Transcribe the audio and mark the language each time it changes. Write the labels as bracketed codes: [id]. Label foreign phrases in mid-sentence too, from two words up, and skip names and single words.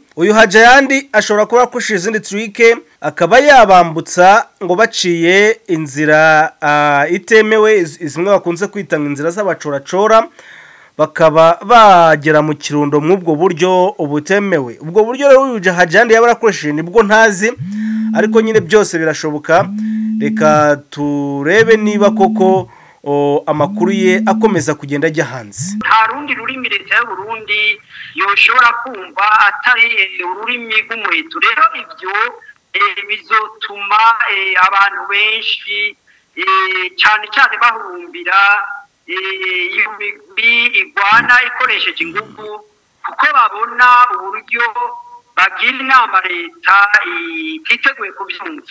[rn] Uyu Hajayandi ashobora kuba akoresheje izindi trick akaba yabambutsa ngo baciye inzira itemewe, zimwe bakunze kwita inzira z'abacoracora, bakaba bagera mu Kirundo mw'ubwo buryo ubutemewe. Ubwo buryo rero uyu Hajayandi yaba arakoresheje nibwo ntazi, ariko nyine byose birashoboka. Reka turebe niba koko amakuru ye akomeza kugenda ajya hanze. Nta rundi rurimi leta y'u Burundi yoshobora kumva atari ururimi rw'umuheto. Rero ibyo bizotuma abantu benshi cyane cyane bahurumbira iyo migwi igwana ikoresheje ingufu, kuko babona uburyo bagira inama leta ititeguye kubyumva.